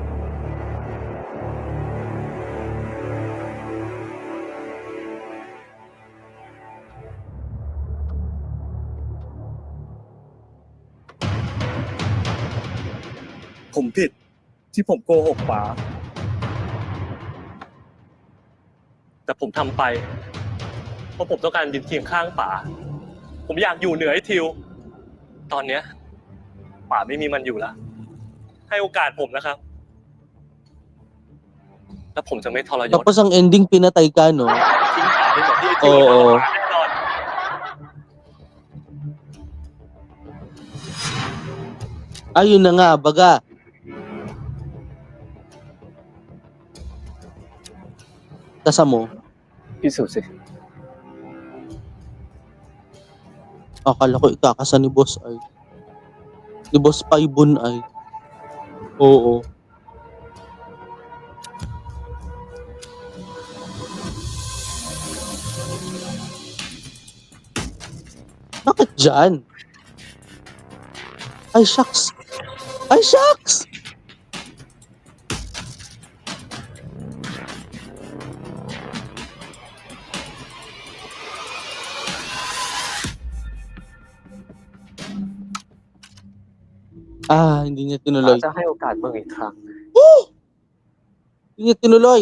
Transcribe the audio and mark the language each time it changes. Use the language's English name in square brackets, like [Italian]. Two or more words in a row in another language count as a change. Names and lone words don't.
[Thai] ผมผิดที่ผมโกหกป๋าแต่ผมทำไป เพราะผมต้องการยืนเคียงข้างป๋าผมอยากอยู่เหนือไอ้ทิว ตอนเนี้ยป๋าไม่มีมันอยู่แล้ว ให้โอกาสผมนะครับ แล้วผมจะไม่ทรยศ [Filipino] Tapos ang ending, pinatay ka, no? [Thai] ทิ้งป๋าไปแบบที่ไอ้ทิวมันทรมานแน่นอน [Filipino] Ayun na nga, baga. Tasa mo, [Thai] พิสูจน์สิ [Filipino] akala ko ikakasa ni Boss ay. Ni Boss Paibon ay. Oo. Bakit dyan? Ay, shucks. Ay, shucks! Hindi niya ป๋า tinuloy. [Thai] จะให้โอกาสมึงอีกครั้ง [Filipino] Hindi niya tinuloy.